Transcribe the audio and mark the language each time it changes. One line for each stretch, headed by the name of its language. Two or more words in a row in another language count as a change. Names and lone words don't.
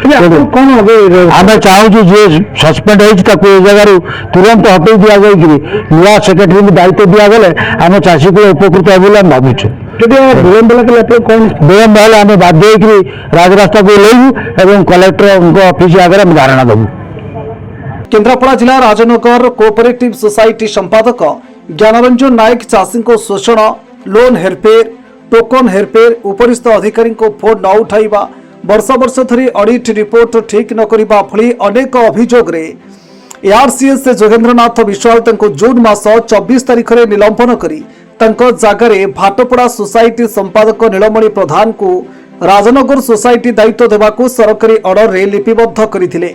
Odia: ଆମେ ଚାହୁଁଛୁ ଯିଏ ସସ୍ପେଣ୍ଡ ହେଇଛି ତାକୁ ଏ ଜାଗାରୁ ତୁରନ୍ତ ହଟେଇ ଦିଆଯାଇକରି ନୂଆ ସେକ୍ରେଟାରୀଙ୍କୁ ଦାୟିତ୍ୱ ଦିଆଗଲେ ଆମେ ଚାଷୀକୁ ଉପକୃତ ହେବ ବୋଲି ଆମେ ଭାବୁଛୁ। ବିଳମ୍ବ ହେଲେ ଆମେ ବାଧ୍ୟ ହେଇକରି ରାଜରାସ୍ତାକୁ ଓହ୍ଲାଇବୁ ଏବଂ କଲେକ୍ଟରଙ୍କ ଅଫିସ ଆଗରେ ଆମେ ଧାରଣା ଦେବୁ। କେନ୍ଦ୍ରାପଡ଼ା ଜିଲା ରାଜନଗର
English: cooperative society
Odia: ସମ୍ପାଦକ ଜ୍ଞାନରଞ୍ଜନ ନାୟକ ଚାଷୀ ଶୋଷଣ, ଲୋନ ହେରଫେର, ଟୋକନ ହେରଫେର, ଉପରିସ୍ଥ ଅଧିକାରୀ ଫୋନ ନ ଉଠାଇବା, ବର୍ଷ ବର୍ଷ ଧରି
English: audit report
Odia: ଠିକ ନ କରିବା ଭଳି ଅନେକ ଅଭିଯୋଗ ରେ ଏଆରସିଏସ ଯୋଗେନ୍ଦ୍ରନାଥ ବିଶ୍ୱାଳ ଜୁନ ମାସ 24 ତାରିଖ ମେଁ ନିଲମ୍ବନ କରି ଜଗାର ଭାଟପଡ଼ା ସୋସାଇଟି ସମ୍ପାଦକ ନୀଳମଣି ପ୍ରଧାନ କୋ ରାଜନଗର ସୋସାଇଟି ଦାୟିତ୍ୱ ଦେବାକୁ ସରକାରୀ ଅର୍ଡର ରେ ଲିପିବଦ୍ଧ କରଥିଲେ।